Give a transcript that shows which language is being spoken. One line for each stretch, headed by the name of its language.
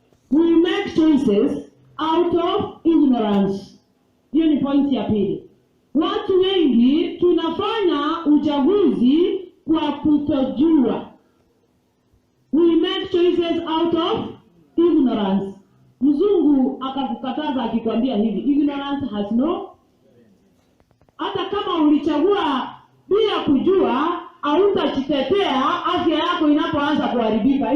English: We make choices out of ignorance.
Swahili: Hiyo ni point ya pili. Watu wengi tunafanya uchaguzi kwa kutojua.
English: We make choices out of ignorance.
Swahili: Mzungu akakukataza akikwambia hivi,
English: ignorance has no.
Swahili: Hata kama ulichagua bila kujua, hautajitetea afya yako inapoanza kuharibika.